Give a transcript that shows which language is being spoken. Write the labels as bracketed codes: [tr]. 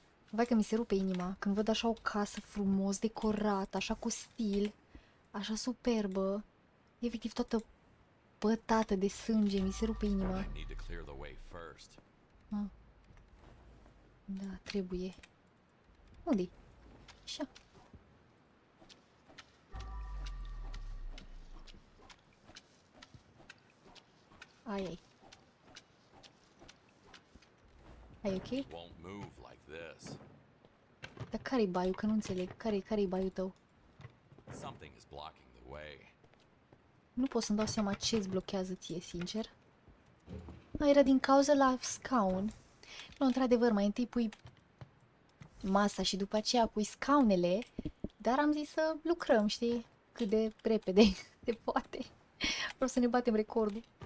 [ro] Vai că mi se rupe inima când văd așa o casă frumos decorată, așa cu stil, așa superbă, efectiv toată pătată de sânge, mi se rupe inima. [en] I need to clear the way first. [ro] Ah, da, trebuie. Unde-i? Așa. Ai. Ai ok? [en] Won't move like this. [ro] Dar care-i baiul? Că nu înțeleg. Care-i baiul tău? [en] Something is blocking the way. [ro] Nu pot să-mi dau seama ce îți blochează ție, sincer. Era din cauza la scaun. Nu, într-adevăr, mai întâi pui masa și după aceea pui scaunele, dar am zis să lucrăm, știi? Cât de repede se poate. Vreau să ne batem recordul.